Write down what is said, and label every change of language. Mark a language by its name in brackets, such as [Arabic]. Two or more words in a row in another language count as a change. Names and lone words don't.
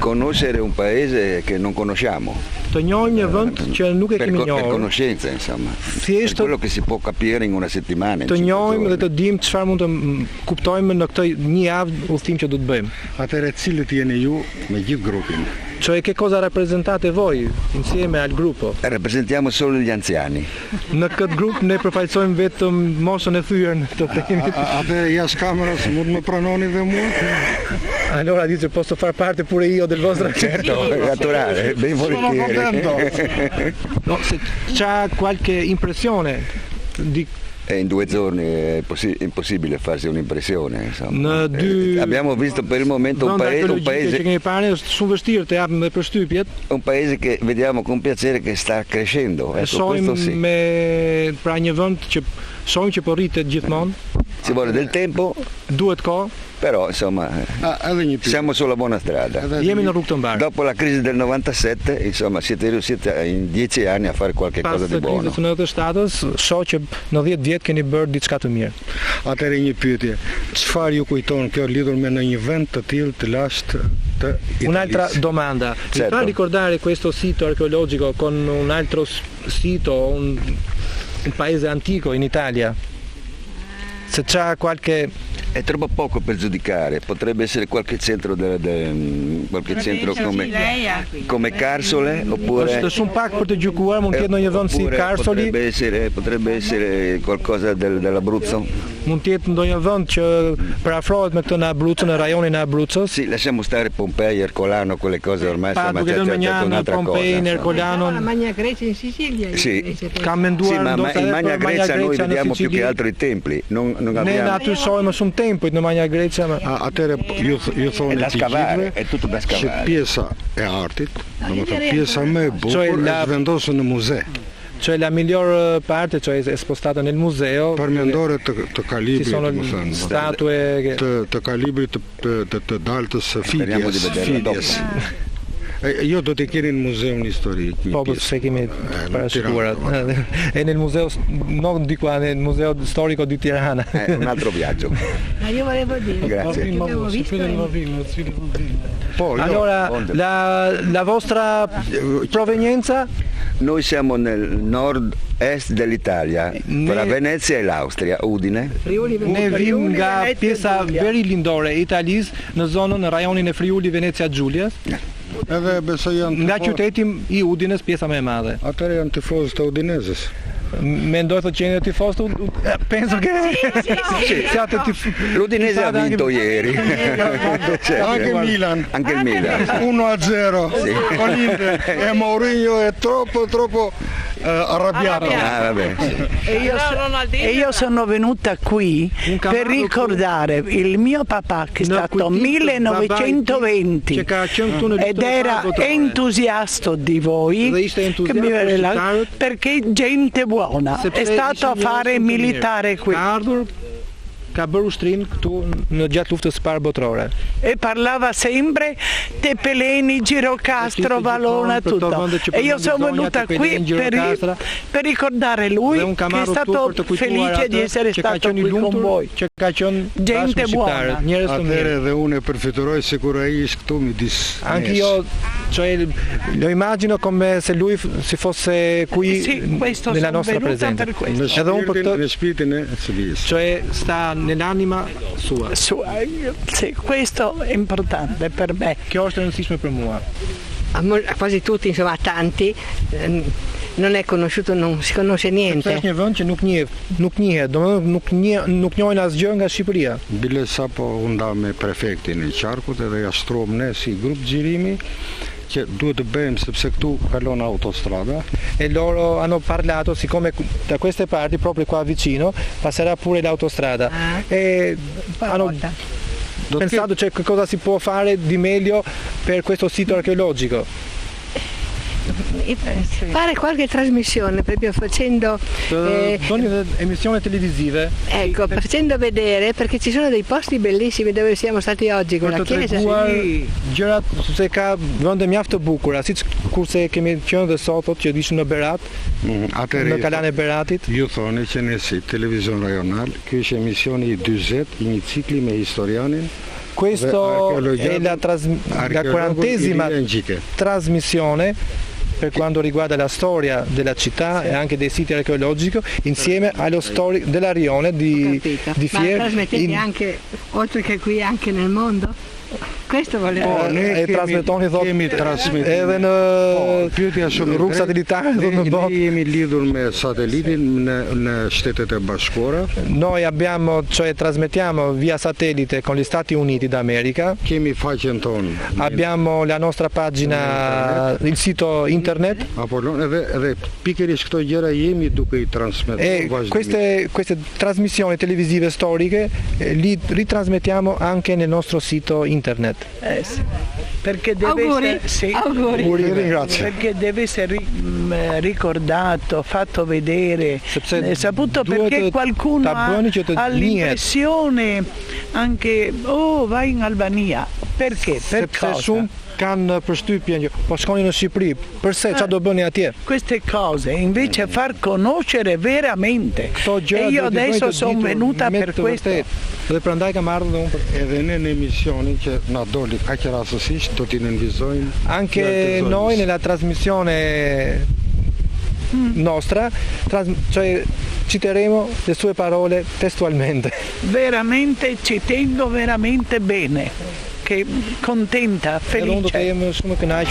[Italian] Conoscere un paese che non conosciamo. [Albanian] Të njohim një vend që nuk e kemi [Italian] Per [Albanian] njohur. [Italian] conoscenza, insomma. Per [Albanian] Thjesht [Italian] quello che si può capire in una settimana. in [Albanian] të [Italian] 5 [Albanian] njohim dhe [Italian] giorni. [Albanian] të dim çfarë mund të kuptojmë në këtë një javë udhtim që do të bëjmë. Atëre cilët jeni ju me gjithë grupin? [Italian] Cioè che cosa rappresentate voi insieme al gruppo? Rappresentiamo solo gli anziani. [Albanian] Në këtë grup ne përfaqësojmë vetëm moshën e thyer të themit. Atë jashtë kamerës mund më pranoni dhe mua? [Italian] Allora dice posso far parte pure io del vostro Certo, naturale, ben volentieri. No, se c'ha qualche impressione E in 2 giorni è impossibile farsi un'impressione, insomma. Abbiamo visto per il momento un paese [Albanian] që kemi parë është shumë vështirë të japim me përshtypjet. [Italian] Un paese che vediamo con piacere che sta crescendo. Ecco, questo sì. [Albanian] Me pra një vend që shohim që po rritet gjithmonë. [Italian] Ci vuole del tempo. [Albanian] Duhet kohë. [Italian] Però insomma siamo sulla buona strada. [Albanian] Jemi në rrugë të mbarë. [Italian] Dopo la crisi del 97, insomma, siete riusciti in 10 anni a fare qualche cosa di buono. [Albanian] Pas krizës 97-s, shoh që në 10 vjet keni bërë diçka të mirë. Atëherë një pyetje. Çfarë ju kujton kjo lidhur me në një vend të tillë të lashtë të Italia? [Italian] Un'altra domanda. Mi fa ricordare questo sito archeologico con un altro sito, un paese antico in Italia? Se c'ha qualche... È troppo poco per giudicare, potrebbe essere qualche centro, qualche centro come Carsole, oppure... [Albanian] Është shumë pak për të gjykuar, mund të jetë ndonjë vend si Carsoli. [Italian] Potrebbe essere qualcosa dell'Abruzzo. [Albanian] Mund të jetë ndonjë vend që parafrohet me këtë në Abruzzo, në rajonin e Abruzzos. [Italian] Sì, lasciamo stare Pompei, Ercolano, quelle cose ormai siamo c'è un'altra Pompei, cosa. Ercolano. La Magna Grecia in Sicilia. Sì. [Albanian] Ka menduar [Italian] sì, ma in Magna Grecia noi vediamo più che altro i templi, non abbiamo... [Albanian] Ne aty shohim më shumë tempujt në Magna Grecia. Atëre ju thonë [Italian] da scavare, è tutto da scavare. [Albanian] Që pjesa e artit, domethënë pjesa më e bukur është vendosur në muze. [Italian] Cioè la miglior parte, cioè è spostata nel museo. [Albanian] Përmendore të kalibrit, [Italian] ci sono statue [Albanian] të kalibrit të daltës së Fidias. Io do të keni në muzeun historik. Po, se kemi parashikuar. [Italian] E nel museo, non di qua, nel museo storico di Tirana. Un altro viaggio. Ma io volevo dire, grazie. Allora, la vostra provenienza? Noi siamo nel nord-est dell'Italia, tra Venezia e l'Austria, Udine. [Albanian] Ne vim nga pjesa veri lindore e Italisë, në zonën, në rajonin e Friuli Venezia Giulia. Edhe besoj janë nga qyteti i Udinës, pjesa më e madhe. Atëherë janë tifozë të Udinezës. Mendoj thotë që jeni tifozë [Italian] penso che siate l'Udinese ha vinto ieri. Anche Milan. Anche il Milan. 1-0. Sì. Con l'Inter. E Mourinho è troppo arrabbiato. Ah, vabbè. E io sono venuta qui per ricordare il mio papà che è stato 1920 ed era entusiasta di voi, che mi perché gente buona, è stato a fare militare qui. [Albanian] Ka bërë ushtrin këtu në gjatë luftës së parë botërore. [Italian] E parlava sempre te Peleni, Girocastro, Valona, tutto. E io sono venuta qui per ricordare lui che è stato felice di essere stato qui con voi. Gente buona. [Albanian] Atëherë edhe unë e përfituroj sikur ai ishte këtu midis. [Italian] Anche io, cioè, lo immagino come se lui si fosse qui nella nostra presenza. [Albanian] Edhe unë për këtë, në shpirtin e Sëvijës. [Italian] Cioè sta nell'anima sua. Sì, questo è importante per me. [Albanian] Kjo është e rëndësishme për mua. [Italian] A quasi tutti, insomma, a tanti, non è conosciuto, non si conosce niente. [Albanian] Është një vend që nuk njihet, domethënë nuk njohin asgjë nga Shqipëria. Bile sapo u nda me prefektin e qarkut edhe ja shtruam ne si grup xhirimi che duhet të bëjmë sepse këtu kalon autostrada. [Italian] E loro hanno parlato, siccome da queste parti, proprio qua vicino, passerà pure l'autostrada. E hanno pensato che cosa si può fare di meglio per questo sito archeologico. Fare qualche trasmissione proprio facendo emissioni televisive, ecco, facendo vedere, perché ci sono dei posti bellissimi dove siamo stati oggi con la chiesa. [Albanian] Gjërat se ka vende mjaft të bukura, siç kurse kemi qenë dhe sot që ishin në Berat, në kalan e Beratit. Ju thoni që ne si televizion rajonal, ky është emisioni i 40 i një cikli me historianin. [Italian] Questo è la 40esima trasmissione per quanto riguarda la storia della città e anche dei siti archeologici insieme allo storico della Rione di Fier. Ma trasmettete anche, oltre che qui, anche nel mondo? Questo volevo. [Albanian] E trasmetoni edhe në pyetja shumë rrugë satellitare në botë. Ne jemi lidhur me satelitin në Shtetet e Bashkuara. [Italian] Noi abbiamo, cioè trasmettiamo via satellite con gli Stati Uniti d'America. [Albanian] Kemi faqen tonë. [Italian] Abbiamo la nostra pagina, il sito internet. [Albanian] Edhe pikërisht këto gjëra jemi duke i transmetuar. [Italian] E queste trasmissioni televisive storiche li ritrasmettiamo anche nel nostro sito internet. Sì. Perché deve perché deve essere ricordato, fatto vedere, saputo perché qualcuno ha l'impressione anche vai in Albania. Perché? Per cosa? [Albanian] Kanë përshtypjen, po shkoni në Shqipëri, përse çfarë do bëni atje? [Italian] Queste cose invece far conoscere veramente. E io adesso sono venuta per questo. [Albanian] Dhe prandaj kam ardhur unë edhe ne në emisionin që na doli kaq rastësisht do t'i nënvizojmë. [Italian] Anche noi nella trasmissione nostra, cioè citeremo le sue parole testualmente. Veramente ci tengo veramente bene. Che contenta, felice.